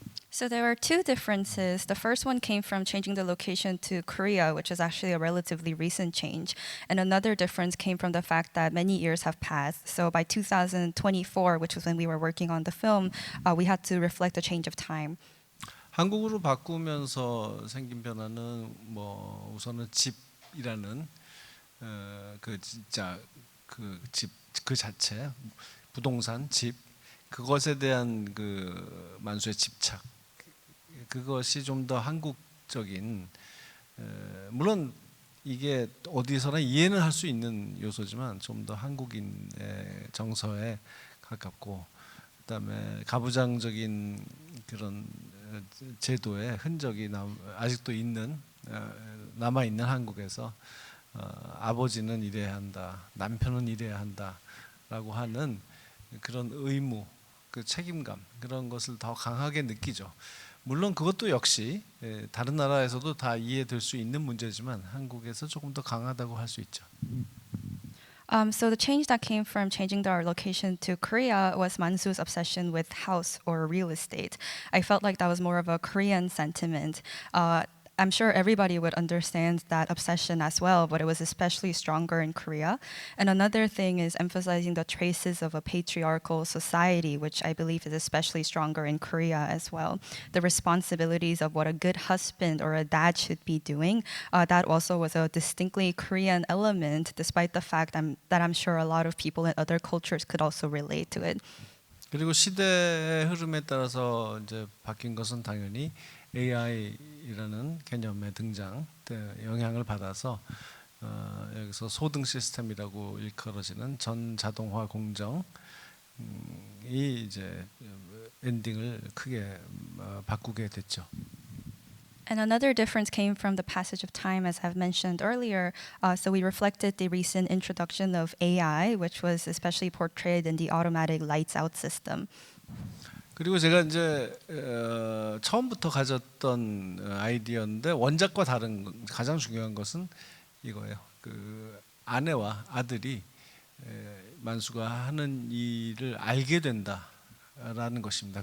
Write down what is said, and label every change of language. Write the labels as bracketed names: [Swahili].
[English] So there were two differences. The first one came from changing the location to Korea, which is actually a relatively recent change. And another difference came from the fact that many years have passed. So by 2024, which was when we were working on the film, we had to reflect a change of time. [Korean] 한국으로 바꾸면서 생긴 변화는 뭐 우선은 집이라는 그 진짜 그 집 그 자체 부동산 집 그것에 대한 그 만수의 집착 그것이 좀 더 한국적인 물론 이게 어디서나 이해는 할 수 있는 요소지만 좀 더 한국인의 정서에 가깝고 그다음에 가부장적인 그런 제도의 흔적이 아직도 있는 남아 있는 한국에서 아버지는 이래야 한다, 남편은 이래야 한다라고 하는 그런 의무, 그 책임감 그런 것을 더 강하게 느끼죠. 물론 그것도 역시 다른 나라에서도 다 이해될 수 있는 문제지만 한국에서 조금 더 강하다고 할 수 있죠. [English] So the change that came from changing our location to Korea was Mansu's obsession with house or real estate. I felt like that was more of a Korean sentiment. I'm sure everybody would understand that obsession as well, but it was especially stronger in Korea. And another thing is emphasizing the traces of a patriarchal society, which I believe is especially stronger in Korea as well. The responsibilities of what a good husband or a dad should be doing, that also was a distinctly Korean element, despite the fact that I'm sure a lot of people in other cultures could also relate to it. [Korean] 그리고 시대의 흐름에 따라서 이제 바뀐 것은 당연히 AI라는 개념의 등장 영향을 받아서 여기서 소등 시스템이라고 일컬어지는 전자동화 공정이 이제 엔딩을 크게 바꾸게 됐죠. [English] And another difference came from the passage of time, as I've mentioned earlier. So we reflected the recent introduction of AI, which was especially portrayed in the automatic lights out system. [Korean] 그리고 제가 이제 처음부터 가졌던 아이디어인데 원작과 다른 가장 중요한 것은 이거예요. 그 아내와 아들이 만수가 하는 일을 알게 된다라는 것입니다.